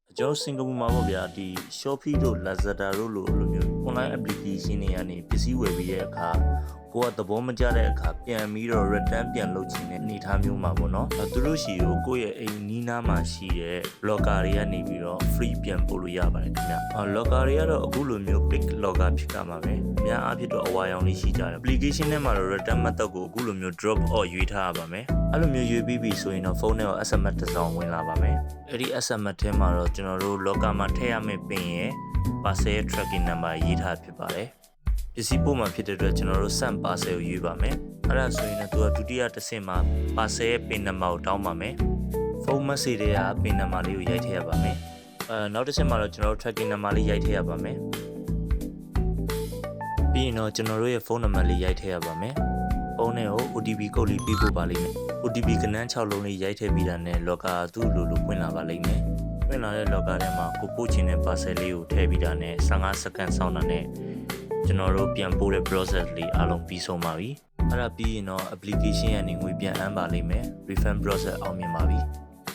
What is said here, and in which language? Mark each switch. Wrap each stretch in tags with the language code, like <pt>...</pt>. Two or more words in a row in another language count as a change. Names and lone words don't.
<my>ကျွန်တော်စင်ကာပူမှာပေါ့ဗျာဒီ Shopee တို့ Lazada တို့လိုမျိုး</my> <en>online application</en> <my>တွေကနေပစ္စည်းဝယ်ပြီးတဲ့အခါကိုကသဘောမကျတဲ့အခါပြန်ပြီးတော့ return ပြန်လုပ်ချင်တဲ့အနေအထားမျိုးမှာပေါ့နော်သူတို့ရှိကို ကိုယ့်ရဲ့အိမ်နီးနားမှာရှိတဲ့ logger တွေကနေပြီးတော့ free ပြန်ပို့လို့ရပါတယ်ခင်ဗျlogger တွေကတော့အခုလိုမျိုး</my> <en>big logger</en> <my>ဖြစ်ကြမှာပဲအများအားဖြင့်တော့ အဝါရောင်လေးရှိကြတယ် application ထဲမှာတော့</my> <en>return method</en> <my>ကိုအခုလိုမျိုး</my> <en>drop or</en> <my>ရွေးထားရပါမယ်အဲ့လိုမျိုးရွေးပြီးပြီဆိုရင်တော့ဖုန်းထဲကို SMS တစ်စောင်ဝင်လာပါမယ်အဲ့ဒီ SMS ထဲမှာတော့ကျွန်တော်တို့ logger မှာထည့်ရမယ့် pin ရယ်</my> <en>parcel tracking number</en> <my>ရေးထားဖြစ်ပါတယ်ပစ္စည်းပို့မှာဖြစ်တဲ့အတွက်ကျွန်တော်တို့</my> <en>send parcel</en> <my>ကိုရွေးပါမယ်အဲ့ဒါဆိုရင်တော့သူကဒုတိယတစ်ဆင့်မှာ parcel ရဲ့</my> <en>pin number</en> <my>ကိုတောင်းပါမယ်ဖုန်း message တွေက</my> <en>pin number</en> <my>လေးကိုရိုက်ထည့်ရပါမယ်နောက်တစ်ဆင့်မှာတော့ကျွန်တော်တို့</my> <en>tracking number</en> <my>လေးရိုက်ထည့်ရပါမယ် ပြီးရင်တော့ကျွန်တော်တို့ရဲ့ဖုန်းနံပါတ်လေးရိုက်ထည့်ရပါမယ်ဖုန်းနဲ့ကို OTP ကုတ်လေးပေးပို့ပါလိမ့်မယ် OTP ကနန်း6လုံးလေးရိုက်ထည့်ပြီးတာနဲ့ logger သူ့လိုပွင့်လာပါလိမ့်မယ်ပွင့်လာတဲ့ logger ထဲမှာကိုပို့ချင်တဲ့ parcel လေးကိုထည့်ပြီးတာနဲ့15စက္ကန့်စောင့်တာနဲ့ကျွန်တော်တို့ပြန်ပို့တဲ့ process လေးအားလုံးပြီးဆုံးပါပြီအဲ့ဒါပြီးရင်တော့ application ကနေငွေပြန်အမ်းပါလိမ့်မယ်</my> <en>refund process</en> <my>အောင်မြင်ပါပြီ</my>